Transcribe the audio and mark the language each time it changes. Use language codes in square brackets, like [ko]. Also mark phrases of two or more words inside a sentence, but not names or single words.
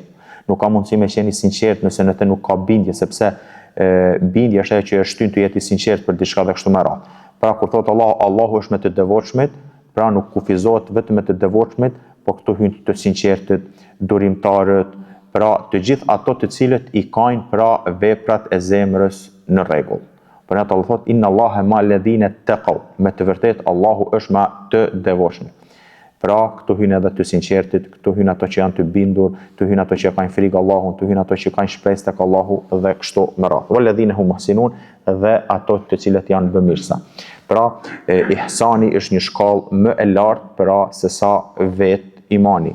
[sq] Nuk ka mundësi me qenë i sinqert nëse në të nuk ka bindje, sepse bindja është ajo që e shtyn të jetë i sinqert për diçka dhe kështu me radhë. Pra kur thot Allahu është me të devotshmit, pra nuk kufizohet vetëm me të devotshmit, po këtu hyn të sinqertët, durimtarët, pra të gjithë ato të cilët i kanë pra veprat e zemrës në rregull. Për atë Allah thot [ar] إن الله مع الذين اتقوا, [sq] me të vërtet Allahu është me të devotshmit. Pra këtu hyn edhe të sinqertit, këtu hyn ato që janë të bindur, këtu hyn ato që kanë frikë Allahun, këtu hyn ato që kanë shpresë tek Allahu dhe kështu me radhë. [ar] والذين هم محسنون, [sq] dhe ato të cilët janë bëmirësa. Pra ihsani është një shkallë më e lartë pra se sa vet imani.